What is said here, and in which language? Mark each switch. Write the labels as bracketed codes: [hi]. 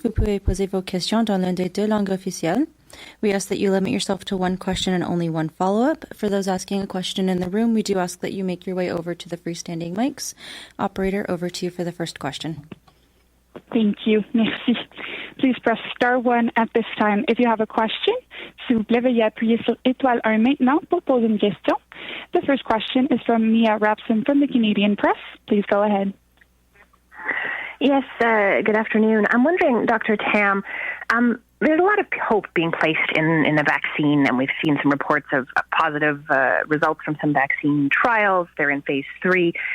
[fr] Vous pouvez poser vos questions dans l'une des 2 langues officielles. [en] We ask that you limit yourself to 1 question and only 1 follow-up. For those asking a question in the room, we do ask that you make your way over to the freestanding mics. Operator, over to you for the first question. Thank you. [fr] Merci. [en] Please press star 1 at this time if you have a question. [fr] S'il vous plaît, veuillez appuyer sur étoile 1 maintenant pour poser une question. [en] The first question is from Mia Rapson from the Canadian Press. Please go ahead. Yes, good afternoon. I'm wondering, Dr. Tam, there's a lot of hope being placed in the vaccine, and we've seen some reports of positive results from some vaccine trials. They're in phase 3.